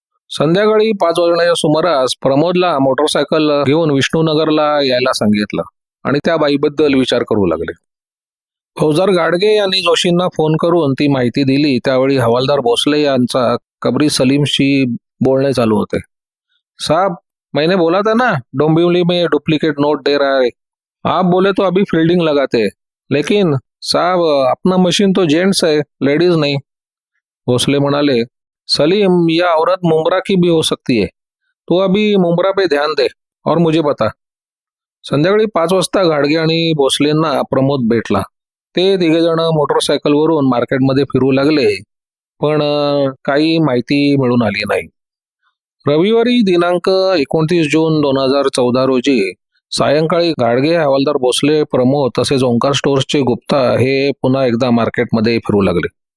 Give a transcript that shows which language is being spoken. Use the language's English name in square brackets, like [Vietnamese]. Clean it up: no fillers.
[Marathi] संध्याकाळी 5 वाजण्याच्या सुमारास प्रमोदला मोटरसायकल घेऊन विष्णुनगरला यायला सांगितलं आणि त्या बाईबद्दल विचार करू लागले. फौजदार गाडगे यांनी जोशींना फोन करून ती माहिती दिली. त्यावेळी हवालदार भोसले यांचा कबरी सलीमशी बोलणे चालू होते. [Hindi] "साहब, मैंने बोला था ना, डोंबिवली में डुप्लीकेट नोट दे रहा है. आप बोले तो अभी फील्डिंग लगाते, लेकिन साहब अपना मशीन तो जेंट्स है, लेडीज नहीं." [Marathi] भोसले म्हणाले, [Hindi] "सलीम, यह औरत मुमरा की भी हो सकती है. तू अभी मुमरा पे ध्यान दे और मुझे बता." [Marathi] संध्याकाळी 5 वाजता घाडगे आणि भोसलेंना प्रमोद भेटला. ते तिघेजण मोटरसायकलवरून मार्केटमध्ये फिरू लागले, पण काही माहिती मिळून आली नाही. रविवारी दिनांक 29 जून 2014 रोजी सायंकाळी गाडगे, हवालदार भोसले, प्रमोद तसेच ओंकार स्टोअर्सचे गुप्ता हे पुन्हा एकदा मार्केटमध्ये फिरू लागले.